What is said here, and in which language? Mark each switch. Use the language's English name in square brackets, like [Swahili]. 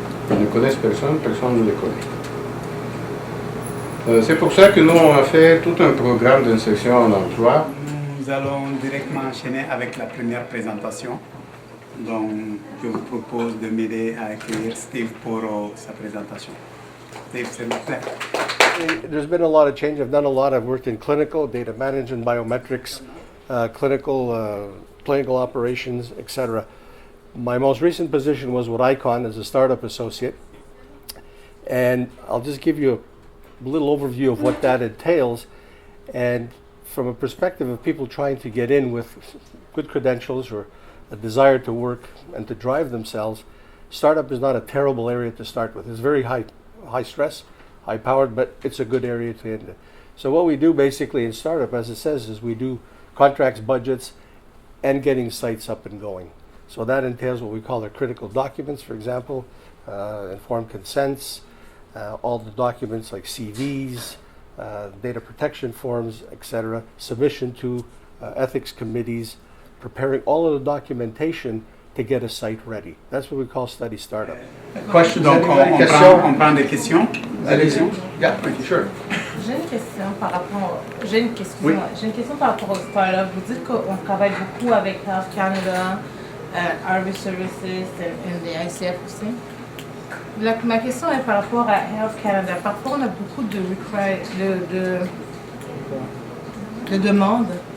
[French] Ils ne connaissent personne, personne ne les connaît. C'est pour ça que nous, on a fait tout un programme d'insertion en emploi. Nous allons directement enchaîner avec la première présentation. Donc, je vous propose de m'aider à accueillir Steve pour sa présentation. Steve, s'il vous plaît. [English] There's been a lot of change. I've done a lot. I've worked in clinical, data management, biometrics, clinical operations, etc. My most recent position was with ICON as a startup associate. And I'll just give you a little overview of what that entails. And from a perspective of people trying to get in with good credentials or a desire to work and to drive themselves, startup is not a terrible area to start with. It's very high stress, high powered, but it's a good area to end in. So what we do basically in startup, as it says, is we do contracts, budgets, and getting sites up and going. So that entails what we call our critical documents, for example, informed consents, all the documents like CVs, data protection forms, etc., submission to ethics committees, preparing all of the documentation to get a site ready. That's what we call study startup. [French] Question. Donc, on prend des questions. Allez-y. [English] Yeah, sure. [French] J'ai une question par rapport au startup. Vous dites qu'on travaille beaucoup avec Health Canada, Harvey Services et les ICF aussi. Ma question est par rapport à Health Canada. Parfois, on a beaucoup de demandes.